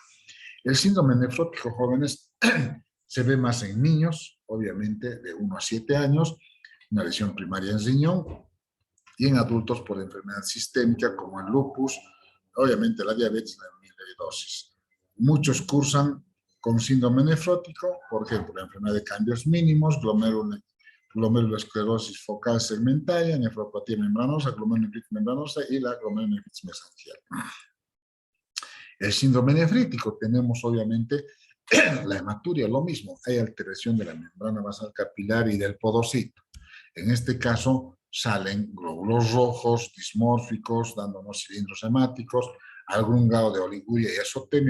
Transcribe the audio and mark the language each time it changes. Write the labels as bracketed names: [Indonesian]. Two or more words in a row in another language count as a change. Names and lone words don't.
[Spanish] El síndrome nefrótico, jóvenes, se ve más en niños, obviamente de 1 a 7 años, una lesión primaria en riñón, y en adultos por enfermedad sistémica como el lupus, obviamente la diabetes y la amiloidosis. Muchos cursan con síndrome nefrótico, por ejemplo, la enfermedad de cambios mínimos, glomerulosclerosis focal segmentaria, nefropatía membranosa, glomerulonefritis membranosa y la glomerulonefritis mesangial. El síndrome nefrítico tenemos obviamente la hematuria, lo mismo, hay alteración de la membrana basal capilar y del podocito. En este caso salen glóbulos rojos, dismórficos, dándonos cilindros hemáticos, algún grado de oliguria y azotemia.